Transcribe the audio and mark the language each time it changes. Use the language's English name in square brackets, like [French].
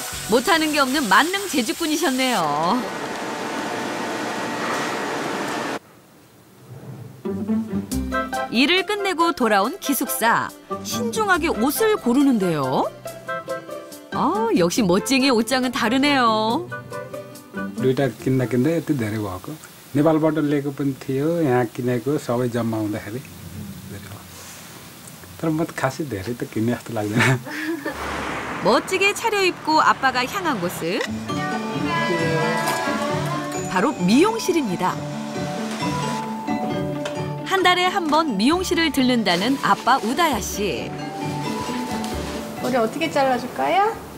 [Korean] 못하는 게 없는 만능 재주꾼이셨네요. 일을 끝내고 돌아온 기숙사. 신중하게 옷을 고르는데요. 역시 멋쟁이의 옷장은 다르네요. [Nepali] दुईटा किन्दा यति धेरै भएको नेपालबाट ल्याएको पनि थियो यहाँ किनेको सबै जम्मा हुँदाखेरि धेरै भयो तर म त खासै धेरै त किन्ने जस्तो लाग्दैन। [Korean] 멋지게 차려입고 아빠가 향한 곳은 바로 미용실입니다. 한 달에 한 번 미용실을 들른다는 아빠 우다야 씨. 머리 어떻게 잘라줄까요?